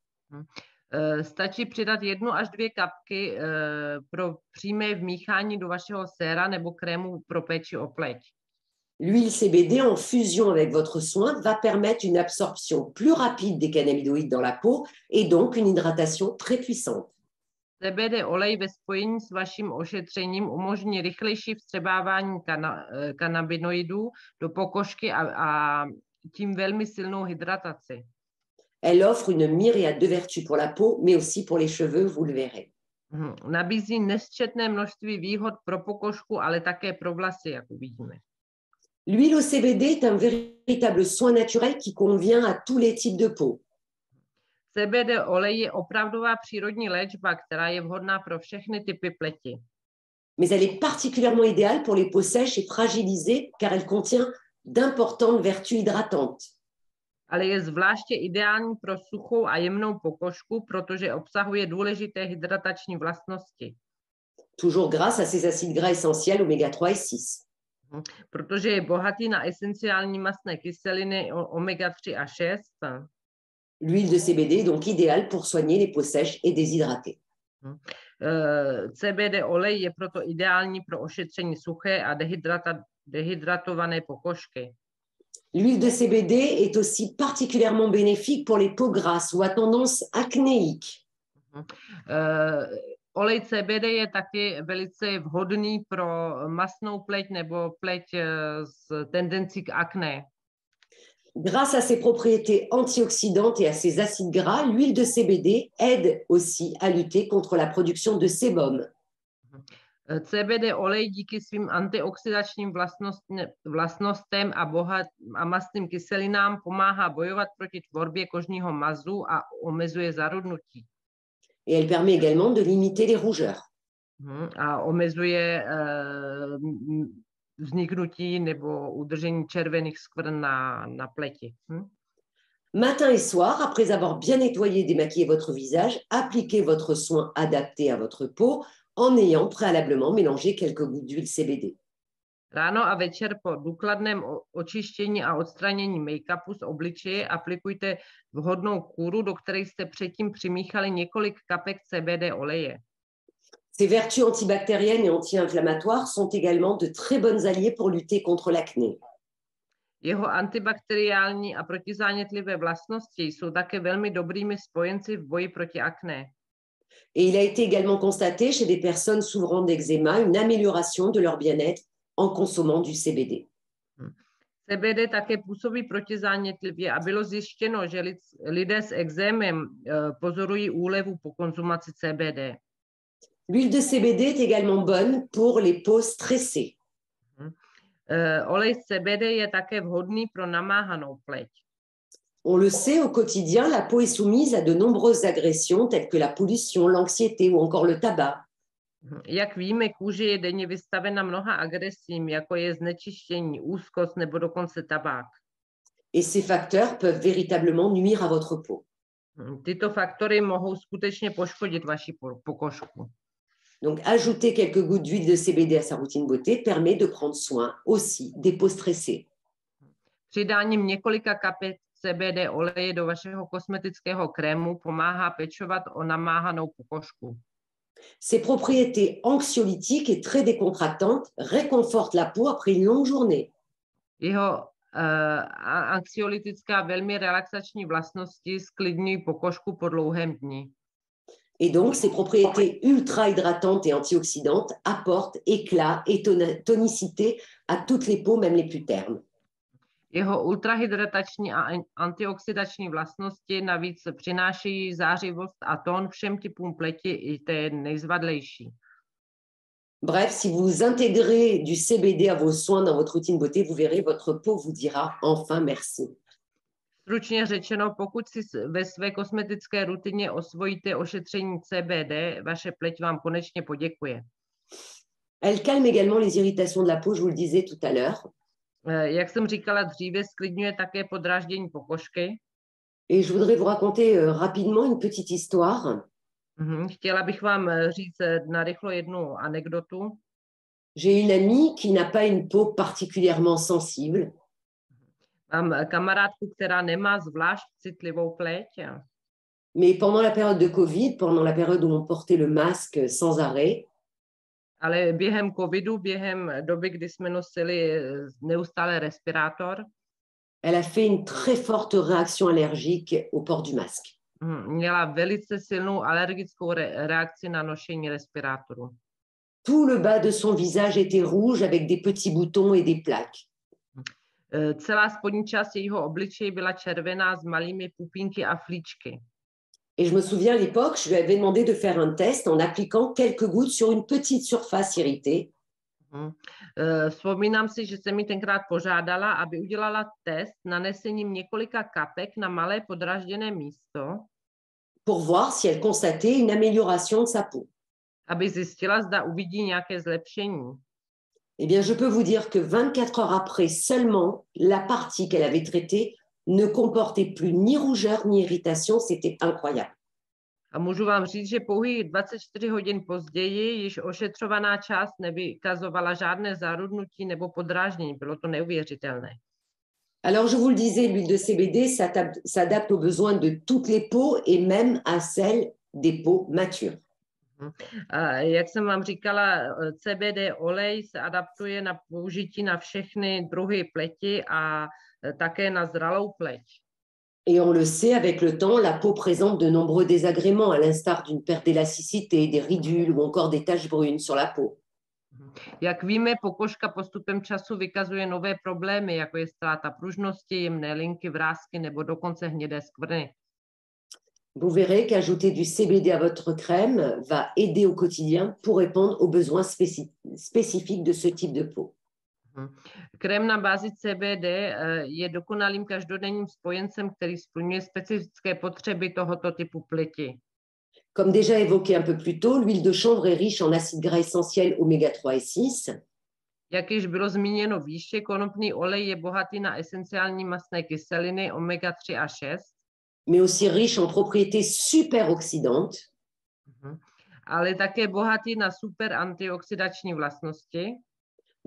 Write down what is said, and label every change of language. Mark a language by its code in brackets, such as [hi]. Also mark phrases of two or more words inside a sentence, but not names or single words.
[cs] Stačí přidat 1 až 2 kapky pro přímé vmíchání do vašeho séra nebo krému pro péči o pleť. [fr] L'huile CBD en fusion avec votre soin va permettre une absorption plus rapide des cannabinoïdes dans la peau et donc une hydratation très puissante. [cs] CBD olej ve spojení s vaším ošetřením umožní rychlejší vstřebávání kanabinoidů do pokožky a tím velmi silnou hydrataci. [fr] Elle offre une myriade de vertus pour la peau, mais aussi pour les cheveux, vous le verrez. [cs] Nabízí nesčetné množství výhod pro pokožku, ale také pro vlasy, jak uvidíme. [fr] L'huile au CBD est un véritable soin naturel qui convient à tous les types de peau. [cs] CBD olej je opravdová přírodní léčba, která je vhodná pro všechny typy pleti. [fr] Mais elle est particulièrement idéale pour les peaux sèches et fragilisées car elle contient d'importantes vertus hydratantes. [cs] Ale je zvláště ideální pro suchou a jemnou pokožku, protože obsahuje důležité hydratační vlastnosti. [fr] Toujours grâce à ses acides gras essentiels oméga 3 et 6. [cs] Protože je bohatý na esenciální mastné kyseliny omega 3 a 6. [fr] L'huile de CBD est donc idéale pour soigner les peaux sèches et déshydratées. [cs] CBD olej je proto ideální pro ošetření suché a dehydratované pokožky. [fr] L'huile de CBD est aussi particulièrement bénéfique pour les peaux grasses ou à tendance acnéique. [cs] Olej CBD je taky velice vhodný pro mastnou pleť nebo pleť s tendencí k akné. [fr] Grâce à ses propriétés antioxydantes et à ses acides gras, l'huile de CBD aide aussi à lutter contre la production de sébum. [cs] CBD olej díky svým antioxidačním vlastnostem a mastným kyselinám pomáhá bojovat proti tvorbě kožního mazu a omezuje zarudnutí. [fr] Et elle permet également de limiter les rougeurs. [cs] A omezuje vzniknutí nebo udržení červených skvrn na pleti. [fr] Matin et soir, après avoir bien nettoyé et démaquillé votre visage, appliquez votre soin adapté à votre peau en ayant préalablement mélangé quelques gouttes d'huile CBD. [cs] Ráno a večer po důkladném očištění a odstranění make-upu z obličeje aplikujte vhodnou kůru, do které jste předtím přimíchali několik kapek CBD oleje. [fr] Ces vertus antibactériennes et anti-inflammatoires sont également de très bonnes alliées pour lutter contre l'acné. [cs] Jeho antibakteriální a protizánětlivé vlastnosti jsou také velmi dobrými spojenci v boji proti akné. [fr] Et il a été également constaté chez des personnes souffrant d'eczéma une amélioration de leur bien-être en consommant du CBD. [cs] CBD také působí protizánětlivě a bylo zjištěno, že lidé s ekzémem pozorují úlevu po konzumaci CBD. [fr] L'huile de CBD est également bonne pour les peaux stressées. [cs] Olej z CBD je také vhodný pro namáhanou pleť. [fr] On le sait, au quotidien, la peau est soumise à de nombreuses agressions telles que la pollution, l'anxiété ou encore le tabac. [cs] Jak víme, kůže je denně vystavena mnoha agresím, jako je znečištění, úzkost nebo dokonce tabák. [fr] Et ces facteurs peuvent véritablement nuire à votre peau. [cs] Tyto faktory mohou skutečně poškodit vaši pokožku. [fr] Donc, ajouter quelques gouttes d'huile de CBD à sa routine beauté permet de prendre soin aussi des peaux stressées. [cs] Přidáním několika kapek CBD oleje do vašeho kosmetického krému pomáhá pečovat o namáhanou pokožku. [fr] Ses propriétés anxiolytiques et très décontractantes réconfortent la peau après une longue journée. [cs] Jeho anxiolytická velmi relaxační vlastnosti sklidňují pokožku po dlouhém dni. [fr] Et donc, ses propriétés ultra hydratantes et antioxydantes apportent éclat et tonicité à toutes les peaux, même les plus ternes. [cs] Jeho ultrahydratační a antioxidační vlastnosti navíc přinášejí zářivost a tón všem typům pleti i té nejzvadlejší. [fr] Bref, si vous intégrez du CBD à vos soins dans votre routine beauté, vous verrez, votre peau vous dira enfin merci. [cs] Stručně řečeno, pokud si ve své kosmetické rutině osvojíte ošetření CBD, vaše pleť vám konečně poděkuje. [fr] Elle calme également les irritations de la peau, je vous le disais tout à l'heure. [cs] Jak jsem říkala dříve, sklidňuje také podráždění pokožky. [fr] Et je voudrais vous raconter rapidement une petite histoire. [cs] Chtěla bych vám říct narychlo jednu anekdotu. [fr] J'ai une amie qui n'a pas une peau particulièrement sensible. [cs] Mám kamarádku, která nemá zvlášť citlivou pleť. [fr] Mais pendant la période de Covid, pendant la période où on portait le masque sans arrêt, [cs] ale během covidu, během doby, kdy jsme nosili neustále respirátor, [fr] elle a fait une très forte réaction allergique au port du masque. [cs] Měla velice silnou alergickou reakci na nošení respirátoru. [fr] Tout le bas de son visage était rouge avec des petits boutons et des plaques. [cs] Celá spodní část jejího obličeje byla červená s malými pupínky a flíčky. [fr] Et je me souviens à l'époque, je lui avais demandé de faire un test en appliquant quelques gouttes sur une petite surface irritée. [cs] Vzpomínám si, že jsem mi tenkrát požádala, aby udělala test nanesením několika kapek na malé podrážděné místo. [fr] Pour voir si elle constatait une amélioration de sa peau. [cs] Aby zjistila, zda uvidí nějaké zlepšení. [fr] Eh bien, je peux vous dire que 24 heures après seulement, la partie qu'elle avait traitée ne comportait plus ni rougeur ni irritation, c'était incroyable. [cs] A můžu vám říct, že pouhých 24 hodin později již ošetřovaná část nevykazovala žádné zárudnutí nebo podráždění. Bylo to neuvěřitelné. [fr] Alors, je vous le disais, l'huile de CBD s'adapte aux besoins de toutes les peaux et même à celles des peaux matures. [cs] A jak jsem vám říkala, CBD olej se adaptuje na použití na všechny druhy pleti a také na zralou pleť. [fr] Et on le sait, avec le temps, la peau présente de nombreux désagréments, à l'instar d'une perte d'élasticité, des ridules ou encore des taches brunes sur la peau. [cs] Jak víme, pokožka postupem času vykazuje nové problémy, jako je ztráta pružnosti, jemné linky, vrásky nebo dokonce hnědé skvrny. [fr] Vous verrez qu'ajouter du CBD à votre crème va aider au quotidien pour répondre aux besoins spécifiques de ce type de peau. [cs] Krém na bázi CBD je dokonalým každodenním spojencem, který splňuje specifické potřeby tohoto typu pleti. [fr] Comme déjà évoqué un peu plus tôt, l'huile de chanvre est riche en acides gras essentiels oméga 3 et 6. [cs] Jak již bylo zmíněno výše, konopný olej je bohatý na esenciální mastné kyseliny omega 3 a 6. [fr] Mais aussi riche en propriétés superoxydantes. [cs] Ale také bohatý na super antioxidační vlastnosti.